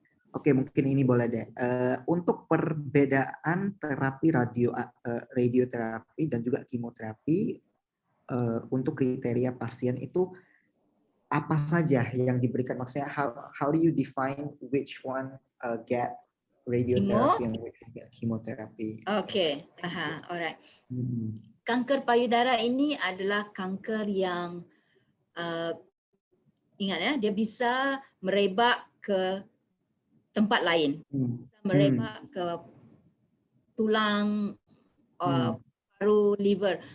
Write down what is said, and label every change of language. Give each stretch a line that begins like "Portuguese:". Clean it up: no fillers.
Indonesian: Oke, mungkin ini boleh deh. Untuk perbedaan terapi radioterapi dan juga kemoterapi untuk kriteria pasien itu apa saja yang diberikan? Maksudnya
English: how do you define which one get radiotherapy and which one get chemotherapy? Okay, alright.
Indonesian: Kanker payudara ini adalah kanker yang ingat ya, dia bisa merebak ke tempat lain, merebak ke tulang, paru, liver.